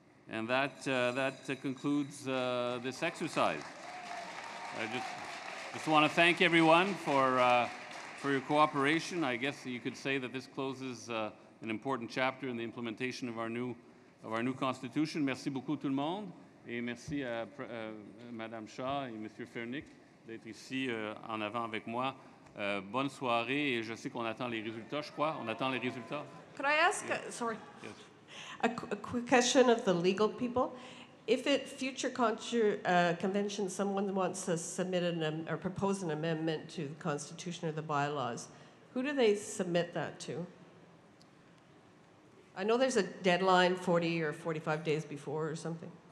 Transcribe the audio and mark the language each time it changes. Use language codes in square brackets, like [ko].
[en] And that concludes this exercise. I just want to thank everyone for your cooperation. I guess you could say that this closes an important chapter in the implementation of our new Constitution. [fr] Merci beaucoup tout le monde. Et merci à Madame Shaw et Monsieur Fernick d'être ici en avant avec moi. Bonne soirée et je sais qu'on attend les résultats, je crois. On attend les résultats. [en] Could I ask, sorry, Yes. a quick question of the legal people? If at future convention someone wants to submit or propose an amendment to the Constitution or the bylaws, who do they submit that to? I know there's a deadline 40 or 45 days before or something.